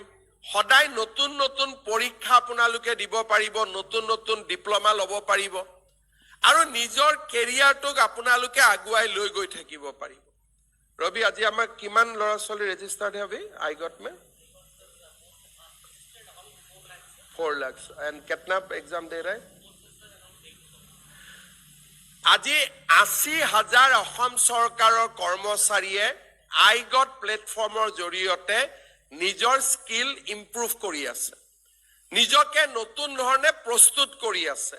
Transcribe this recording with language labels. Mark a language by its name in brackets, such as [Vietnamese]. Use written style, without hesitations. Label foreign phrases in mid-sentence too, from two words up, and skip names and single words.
[Assamese] সদায় নতুন নতুন পৰীক্ষা আপোনালোকে দিব পাৰিব, নতুন নতুন ডিপ্ল'মা ল'ব পাৰিব, আৰু নিজৰ কেৰিয়াৰটোক আপোনালোকে আগুৱাই লৈ গৈ থাকিব পাৰিব। ৰবি, আজি আমাৰ কিমান ল'ৰা ছোৱালী ৰেজিষ্টাৰ্ড হবে আইগট মে? [Hindi] 4 लाख। एंड कितना एग्जाम दे रहे हैं? [Assamese] আজি 80,000 অসম চৰকাৰৰ কৰ্মচাৰীয়ে আইগট প্লেটফৰ্মৰ জৰিয়তে নিজৰ [English] skill improve [Assamese] কৰি আছে, নিজকে নতুন ধৰণে প্ৰস্তুত কৰি আছে।